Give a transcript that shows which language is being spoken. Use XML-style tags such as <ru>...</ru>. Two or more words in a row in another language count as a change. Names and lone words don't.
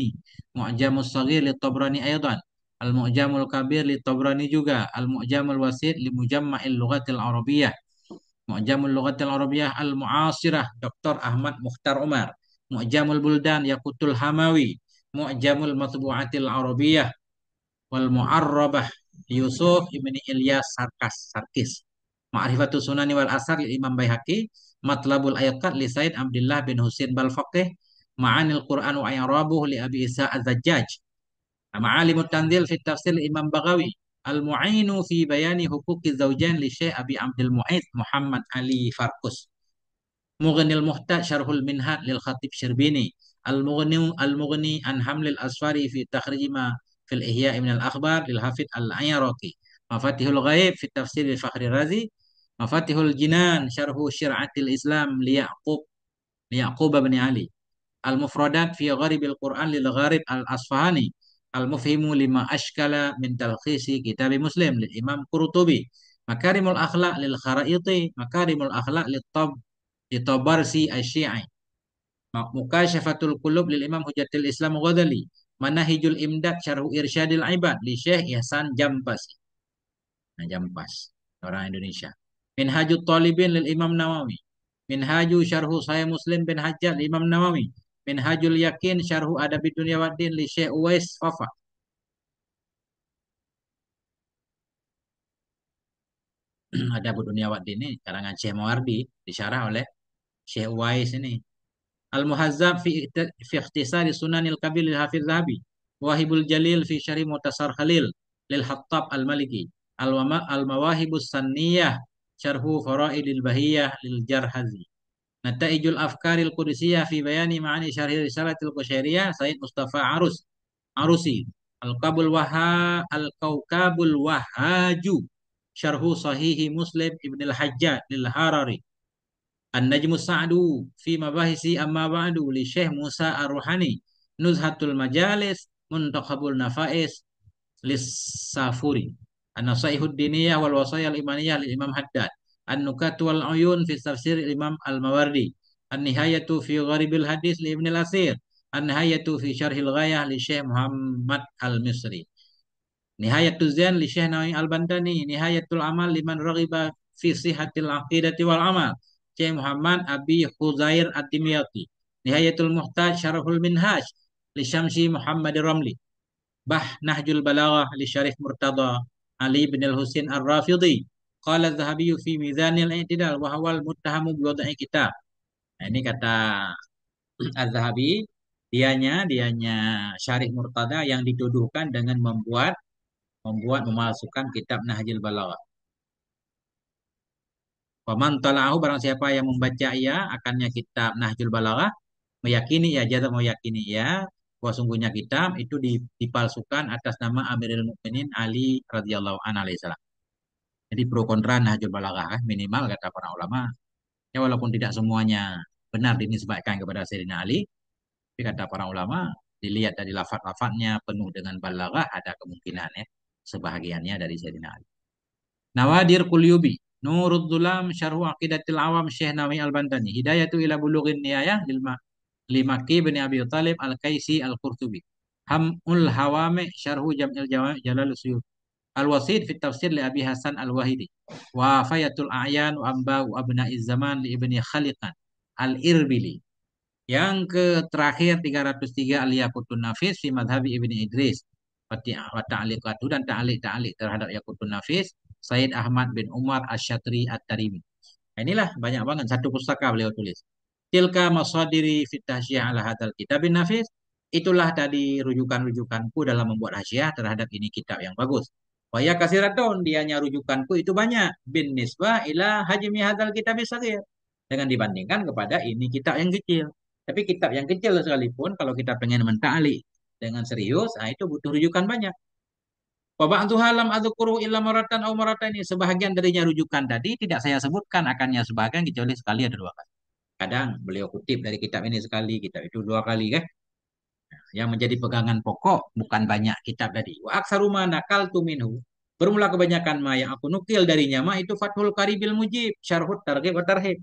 <id>Mu'jamus Saghir li Tabrani aydan. Al-Mu'jamul Kabir li Tabrani juga. Al-Mu'jamul Wasit li Mujamma'il Lughatil Arabiyyah. Mu'jamul Lughatil Arabiyyah Al-Mu'asirah Dr. Ahmad Mukhtar Umar. Mu'jamul Buldan Yaqutul Hamawi. Mu'jamul Matbu'atil Arabiyyah wal Mu'arrabah Yusuf ibni Ilyas Sarkis. Ma'rifatus Sunani wal Asar li Imam Baihaqi, Matlabul Ayqad li Said Abdullah bin Husain Balfaqih, Ma'anil Quran wa I'rabuh li Abi Isa Az-Zajjaj, Ma'alimut Tanzil fi Tafsir li Imam Baghawi, Al-Mu'inu fi Bayani Huquqi Zawjain li Syekh Abi Abdul Mu'id Muhammad Ali Farkus. Mughnil Muhtaj Syarhul Minhaj lil Khatib Syirbini. Al-Mughni an Hamlil Asfari fi takhrij ma fil Ihya min al-Akhbar lil Hafidh Al-Ayaraqi. Mafatihul Ghaib fi tafsir Fakhri Razi. Mafatihul Jinan Syarhu Syir'atil Islam li Yaqub bin Ali. Al-Mufradat fi Gharibil Quran lil Gharib Al-Asfahani. Al-Mufhimu lima ashkala min talkhisi kitab Muslim lil Imam Qurtubi. Makarimul Akhlaq lil Kharaiti. Makarimul Akhlaq li Tabarsi Asy-Syi'i. Mukasyafatul Qulub lil Imam Hujatul Islam Ghazali. Manahijul Imdad Syarhu Irsyadil Ibad li Syekh Ihsan Jampasi. Nah, Jampas, orang Indonesia. Minhajut Talibin lil Imam Nawawi. Minhaju Syarhu Sahih Muslim bin Hajjaj lil Imam Nawawi. Minhajul Yakin Syarhu Adabid Dunya Waddin li Syekh Uwais Fafa. Adabud Dunya Waddin ini karangan Syekh Mawardi disyarah oleh Syekh Uwais ini. Al-Muhazzab fi ikhtisari Sunanil Kabir lil Hafiz Zahabi. Wahibul Jalil fi Syarih Mutasar Khalil lil Hattab Al-Maliki. Al-Mawahibus Sanniyah Syarhu Faraidil Bahiyah lil Jarhazi. Nataijul Afkaril Qudusiyah fi Bayani Ma'ani Syarhi Risalatil Qusyairiyah Said Mustafa Arusi. Al-Kaukabul Wahaju Syarhu Sahihi Muslim Ibn al-Hajjaj lil Harari. An-Najmu Sa'du fi mabahisi amma ba'du li Syekh Musa Ar-Ruhani. Nuzhatul Majalis Muntakhabul Nafais lis Safuri. An-Nasaihud Diniyah wal Wasayal Imaniyah li Imam Haddad. An-Nukat wal Uyun fi tafsir Imam Al-Mawardi. An-Nihayatu fi Gharibil Hadis li Ibn Al-Asir. An-Nihayatu fi Syarhil Ghayah li Syekh Muhammad Al-Misri. Nihayatul Zain li Syekh Nawawi Al-Bantani. Nihayatul Amal liman raghiba fi sihatil aqidati wal amal. Syekh Muhammad Abi Khuzair Ad-Dimyati. Nihayatul Muhtaj Syarhul Minhaj li Syamsi Muhammad Ramli. Nahjul Balaghah li Syarif Murtada Ali bin Al-Husain Ar-Rafidhi.</id> <ar>قال الذهبي في ميزان الاعتدال وهو المتهم بوضع كتاب.</ar> <id>Nah, ini kata Az-Zahabi, dianya Syarif Murtada yang dituduhkan dengan membuat memalsukan kitab Nahjul Balaghah.</id> <ar>فمن طالعه</ar> <id>barang siapa yang membaca ia akannya kitab Nahjul Balaghah, meyakini ya jazam meyakini ya bahwa sungguhnya kitab itu dipalsukan atas nama Amirul Mukminin Ali</id> <ar>رضي الله عنه عليه السلام.</ar> <id>Jadi pro kontra Nahjul Balaghah minimal kata para ulama. Ya walaupun tidak semuanya benar dinisbatkan kepada Sayyidina Ali, tapi kata para ulama dilihat dari lafaz-lafaznya penuh dengan balaghah ada kemungkinan ya sebahagiannya dari Sayyidina Ali. Nawadir Qulyubi, Nurul Zulam Syarhu Aqidatil Awam Syekh Nawawi Al-Bantani, Hidayatu ila Bulughin Niyayah Limaki bin Abi Talib Al-Kaisi Al-Qurtubi. Hamul Hawame Syarhu Jam'il Jawami Jalal Suyuti. Al-Wasid fi tafsir li Abi Hasan Al-Wahidi. Wa Fayatul A'yan wa Amba wa Abna'iz Zaman li Ibni Khaliqan Al-Irbili. Yang ke terakhir 303 Al-Yaqutun Nafis fi madhabi Ibni Idris.</id> <ar>وتعليقات</ar> <id>dan ta'liq terhadap Yaqutun Nafis Said Ahmad bin Umar Asy-Syatri At-Tarimi. Nah, inilah banyak banget satu pustaka beliau tulis.</id> <ar>تلك مصادري في التحشية على هذا الكتاب النفيس.</ar> <id>Itulah tadi rujukan-rujukanku dalam membuat hasyiah terhadap ini kitab yang bagus.</id> <ar>وهي كثيرة,</ar> <id>dianya rujukanku itu banyak</id> <ar>بالنسبة إلى حجم هذا الكتاب الصغير.</ar> <id>Dengan dibandingkan kepada ini kitab yang kecil. Tapi kitab yang kecil sekalipun kalau kita pengen menta'li dengan serius, nah itu butuh rujukan banyak.</id> <ar>وبعضها لم أذكر إلا مرة أو مرتين.</ar> <id>Sebahagian darinya rujukan tadi tidak saya sebutkan akannya sebagian kecuali sekali atau dua kali. Kadang beliau kutip dari kitab ini sekali, kitab itu dua kali kan. Yang menjadi pegangan pokok bukan banyak kitab tadi.</id> <ar>وأكثر ما نقلت منه.</ar> <id>Bermula kebanyakan ma yang aku nukil darinya ma itu Fathul Qaribil Mujib, Syarhut Targhib wa Tarhib.</id>